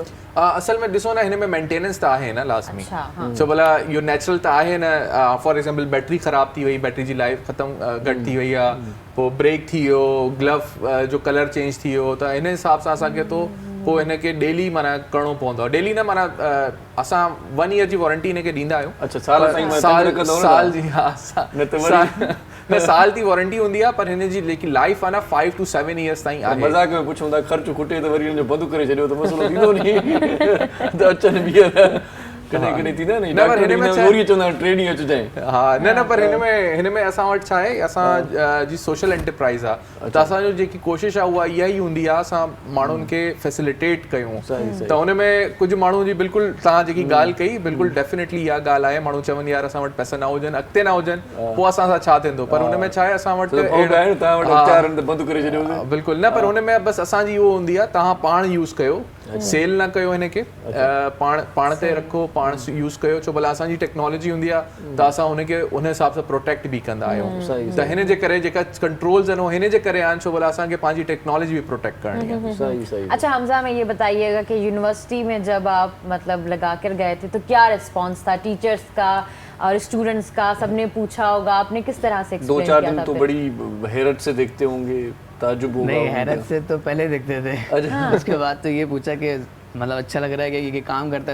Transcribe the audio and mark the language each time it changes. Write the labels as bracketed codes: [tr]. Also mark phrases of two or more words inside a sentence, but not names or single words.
[sd] असल में ॾिसो न हिन में मेंटेनेंस त आहे न लाज़मी छो भला इहो नेचुरल त आहे न [en] for example [sd] बैटरी ख़राब थी वई बैटरी जी लाइफ ख़तमु घटि थी वई आहे पोइ ब्रेक थी वियो ग्लव जो कलर चेंज थी वियो त हिन हिसाब सां असांखे तो पोइ हिनखे डेली माना करिणो पवंदो आहे डेली न माना असां 1 ईयर जी वारंटी हिनखे ॾींदा आहियूं अच्छा साल जी हा न साल जी वारंटी हूंदी आहे पर हिन जी जेकी लाइफ आहे न 5 to 7 ईयर्स ताईं आहे मज़ाक में पुछूं था ख़र्च खुटे त वरी हुनजो बंदि करे छॾियो त मसइलो थींदो नी त अचनि ॿीहर कने कने थी ना नहीं न पर हिन में वरी चवंदा ट्रेडिंग अच जाए हा न पर हिन में असां वटि छा आहे असां जी सोशल एंटरप्राइज़ आहे त असांजो जेकी कोशिशि आहे उहा इहा ई हूंदी आहे असां माण्हुनि खे फैसिलिटेट कयूं त हुन में कुझु माण्हू जी बिल्कुलु तव्हां जेकी ॻाल्हि कई बिल्कुलु डेफिनेटली इहा ॻाल्हि आहे माण्हू चवनि यार असां वटि पैसा न हुजनि अॻिते न हुजनि पोइ असां सां छा थींदो पर हुन में छा आहे असां वटि बंदि करे छॾियो बिल्कुलु न पर हुन में बसि असांजी उहो हूंदी आहे तव्हां पाण यूज़ कयो सेल न कयो हिन खे पाण ते रखो पाण यूज़ कयो छो भला असांजी टेक्नोलॉजी हूंदी आहे त असां हुनखे उन हिसाब सां प्रोटेक्ट बि कंदा आहियूं त हिन जे करे जेका कंट्रोल्स आहिनि हिन जे करे आहिनि छो भला असांखे पंहिंजी टेक्नोलॉजी [hi] भी प्रोटेक्ट करनी है। सही सही। अच्छा हमजा में ये बताइएगा कि यूनिवर्सिटी में जब आप मतलब लगा कर गए थे तो क्या रिस्पांस था टीचर्स का और स्टूडेंट्स का? सबने पूछा होगा, आपने किस तरह से एक्सप्लेन किया था? 2-4 दिन तो बड़ी हैरत से देखते होंगे, ताज्जुब होगा। नहीं, हैरत से तो पहले देखते थे। उसके बाद तो ये पूछा कि मतलब अच्छा लग रहा है कि ये काम करता है।